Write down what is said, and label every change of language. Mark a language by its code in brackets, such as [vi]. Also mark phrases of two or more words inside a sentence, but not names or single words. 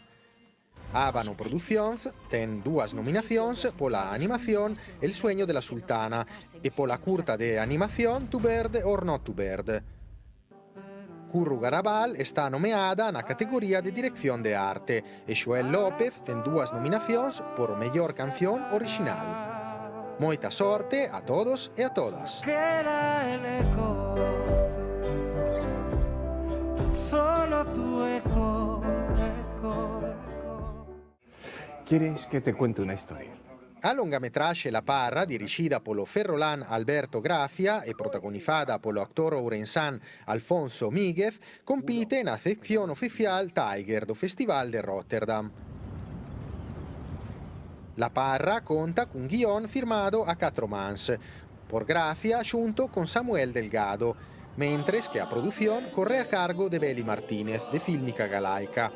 [gl] Ábano Producións ten dúas nominacións pola animación El sueño de la sultana e pola curta de animación To Bird or Not to Bird. Curro Garabal está nomeada na categoría de dirección de arte e Xoel López ten dúas nominacións por mellor canción original. Moita sorte a todos e a todas. [es] ¿Quieres que te cuente una historia? [gl] A longametraxe La Parra, dirixida polo ferrolán Alberto Grafia e protagonizada polo actor ourensán Alfonso Míguez, compite na sección oficial Tiger do Festival de Rotterdam. La Parra conta cun guión firmado a 4 mans, por Grafia xunto con Samuel Delgado, mentres que a produción corre a cargo de Beli Martínez, de Fílmica Galaica.